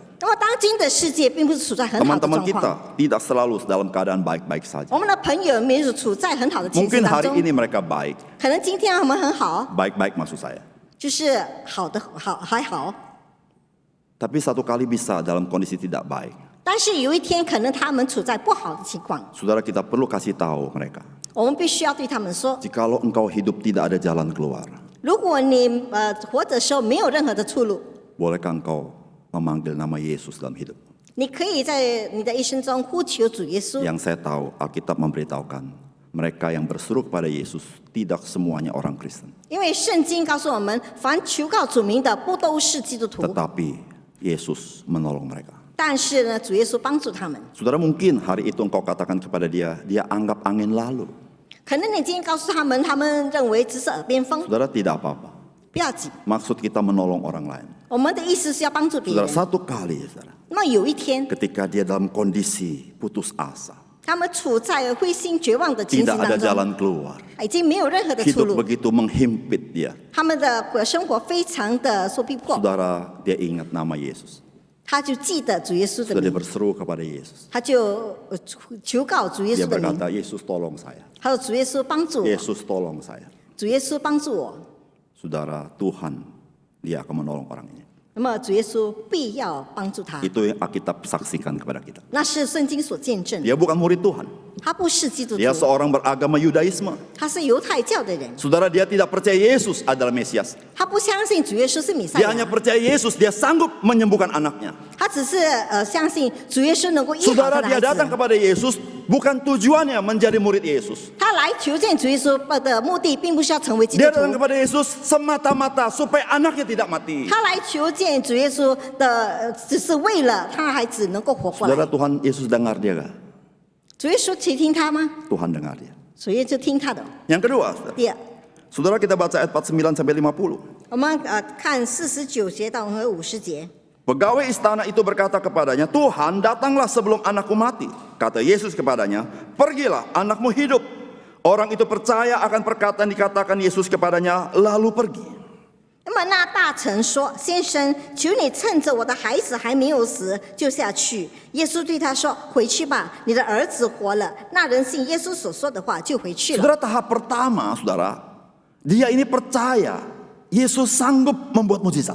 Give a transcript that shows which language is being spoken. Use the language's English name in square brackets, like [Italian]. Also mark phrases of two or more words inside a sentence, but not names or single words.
[Chinese] 那么当今的世界并不是处在很好的 [Indonesian] Teman-teman [Chinese] 状 [Indonesian] kita [Chinese] 况， [Indonesian] tidak selalu dalam keadaan baikbaik saja. [Chinese] 我们的朋友没有处在很好的情 [Indonesian] Mungkin [Chinese] 绪当 [Indonesian] hari [Chinese] 中， [Indonesian] ini mereka baik. [Chinese] 可能今天我们很好， [Indonesian] Baik-baik maksud saya. [Chinese] 就是好的好还好， [Indonesian] Tapi satu kali bisa dalam kondisi tidak baik. [Chinese] 但是有一天可能他们处在不好的情况， [Indonesian] Saudara, kita perlu kasih tahu mereka. [Chinese] 我们必须要对他们说： [Indonesian] Jikalau engkau hidup tidak ada jalan keluar, [Chinese] 如果你活着的时候没有任何的出路， [Indonesian] bolehkah engkau memanggil nama Yesus dalam hidup? [Chinese] 你可以在你的一生中呼求主耶稣。 [Indonesian] Yang saya tahu, Alkitab memberitahukan, mereka yang berseru kepada Yesus tidak semuanya orang Kristen. [Chinese] 因为圣经告诉我们，凡求告主名的，不都是基督徒。 [Indonesian] Tetapi Yesus menolong mereka. [Chinese] 但是呢，主耶稣帮助他们。 [Indonesian] Saudara, mungkin hari itu engkau katakan kepada dia, dia anggap angin lalu. [Chinese] 可能你今天告诉他们，他们认为只是耳边风， [Indonesian] Saudara, tidak apa-apa. [Chinese] 不要紧。 [Indonesian] Maksud kita menolong orang lain. [Chinese] 我们的意思是要帮助别 [Indonesian] Saudara, [Chinese] 人。 [Indonesian] satu kali, saudara, [Chinese] 那么有一天， [Indonesian] ketika dia dalam kondisi putus asa, [Chinese] 他们处在灰心绝望的情 [Indonesian] tidak [Chinese] 形 [Indonesian] ada [Chinese] 当中， [Indonesian] jalan keluar, [Chinese] 已经没有任何的出 [Indonesian] hidup [Chinese] 路， [Indonesian] begitu menghimpit dia. [Chinese] 他们的生活非常的受逼迫。 [Indonesian] Saudara, dia ingat nama Yesus. [Chinese] 他就记得主耶稣的 [Indonesian] Sudah dia [Chinese] 名， [Indonesian] berseru kepada Yesus. [Chinese] 他就求告主耶 [Indonesian] Dia [Chinese] 稣的名， [Indonesian] berkata, Yesus tolong saya. [Chinese] 他说：“主耶稣帮助我， [Indonesian] Yesus tolong saya. [Chinese] 主耶稣帮助我。” [Indonesian] Saudara, Tuhan, dia akan menolong orang ini. [Chinese] 那么主耶稣必要帮助他， [Indonesian] Itu yang Alkitab saksikan kepada kita. [Chinese] 那是圣经所见证。 [Indonesian] Dia bukan murid Tuhan. [Chinese] 他不是基督徒， [Indonesian] Dia seorang beragama Yudaisme. [Chinese] 他是犹太教的人， [Indonesian] Saudara, dia tidak percaya Yesus adalah Mesias. [Chinese] 他不相信主耶稣是弥赛 [Indonesian] Dia [Chinese] 亚 [Indonesian] hanya，percaya Yesus, dia sanggup menyembuhkan anaknya. [Chinese] 他只是相信主耶稣能够医好 [Indonesian] Saudara, [Chinese] 他的 [Indonesian] dia [Chinese] 孩 [Indonesian] datang [Chinese] 子。 [Indonesian] kepada Yesus bukan tujuannya menjadi murid Yesus. [Chinese] 他来求见主耶稣的目的，并不是要成为基督 [Indonesian] Dia [Chinese] 徒 [Indonesian] datang，kepada Yesus semata-mata supaya anaknya tidak mati. [Chinese] 他来求见主耶稣的，只是为了他孩子能够活过 [Indonesian] Saudara, [Chinese] 来。 [Indonesian] Tuhan Yesus dengar dia gak? [Chinese] 主耶稣去听他吗？ [Indonesian] Tuhan dengar dia. [Chinese] 主耶稣听他的。 [Indonesian] Yang kedua, saudara. [Chinese] 第二， [Indonesian] Saudara, kita baca ayat 49 sampai 50. [Chinese] 我们看49节到50节。 [Indonesian] Pegawai istana itu berkata kepadanya, Tuhan, datanglah sebelum anakku mati. Kata Yesus kepadanya, pergilah, anakmu hidup. Orang itu percaya akan perkataan dikatakan Yesus kepadanya, lalu pergi. [Chinese] 那么那大臣说：“先生，求你趁着我的孩子还没有死，就下去。” 耶稣对他说：“回去吧，你的儿子活了。” 那人信耶稣所说的话，就回去了。 [Indonesian] Saudara, tahap pertama, saudara, dia ini percaya Yesus sanggup membuat mujizat.